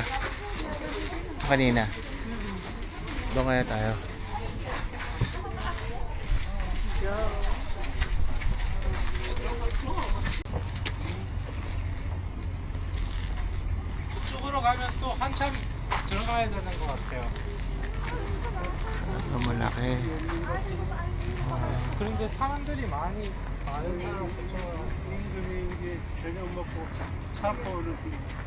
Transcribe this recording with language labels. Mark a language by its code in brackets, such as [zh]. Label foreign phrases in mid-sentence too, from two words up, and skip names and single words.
[tl] Kanina. Doon kaya tayo. [ko] 쪽으로 가면 또 한참 들어가야 되는 것 같아요. [tl] Ano malaki. [ko] 그런데 사람들이 많이 많은 사람 국민들이 이게 저녁 먹고 차고 이렇게